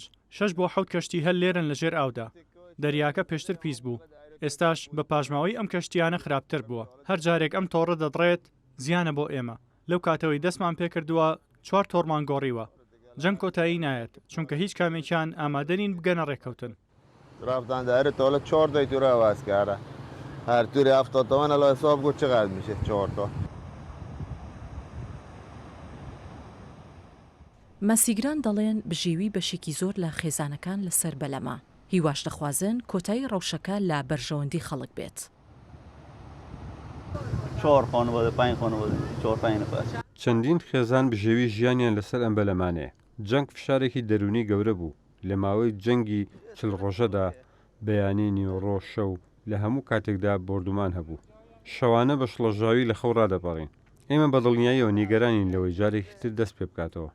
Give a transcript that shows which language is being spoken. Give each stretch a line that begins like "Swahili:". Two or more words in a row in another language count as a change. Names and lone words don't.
Central Kurdish: 6 بۆ 7 کەشتی هەل لێرن لەژێر ئاودا. دەریاکە پێشتر پیس بوو، ئێستاش بە پاشماوەی ئەم کەشتیانە خراپتر بووە. هەر جارێک ئەم تۆڕە دەدڕێت زیانە بۆ ئێمە. لەو کاتەوەی دەستمان پێکردووە 4 تۆڕمان گۆڕیوە. جەنگ کۆتایی نایەت چونکە هیچ کامێکیان ئامادەنین بگەنە ڕێکەوتن.
Persian: رفتن تا 4 تا تو رو عوض کرده. هر توری 70 تومن الان حساب کن چقدر میشه 4 تا.
Central Kurdish: ماسیگران دەڵێن بژێوی بەشێکی زۆر لە خێزانەکان لەسەر بەلەمە. هیواش دەخوازن کۆتایی ڕەوشەکە لە بەرژەوەندی خەڵک بێت.
Persian: 4 خانواده 5 خانواده 4-5 نفر.
Central Kurdish: چەندین خێزان بژێوی ژیانیان لەسەر ئەم بەلەمانەیە. جەنگ فشارێکی دەرونی گەورە بوو. لە ماوەی جەنگی 40 ڕۆژەدا بەیانی نیوەڕۆ شەو لە هەموو کاتێکدا بردومان هەبوو. شەوانە بە شڵەژاوی لە خەو ڕادەپەڕین. ئێمە بەدڵنیاییەوە نیگەرانین لەوەی جارێکی تر دەست پێ بکاتەوە.